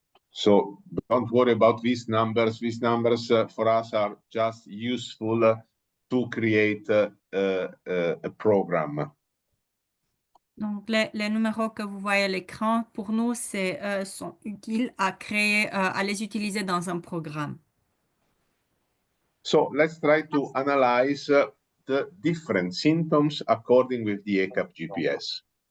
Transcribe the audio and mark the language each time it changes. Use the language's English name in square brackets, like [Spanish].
[English] So don't worry about these numbers. These numbers for us are just useful to create a program. [French] Donc, les numéros que vous voyez à l'écran, pour nous, sont utiles à créer, à les utiliser dans un programme. [English] So let's try to analyze the different symptoms according with the ECAP GPS.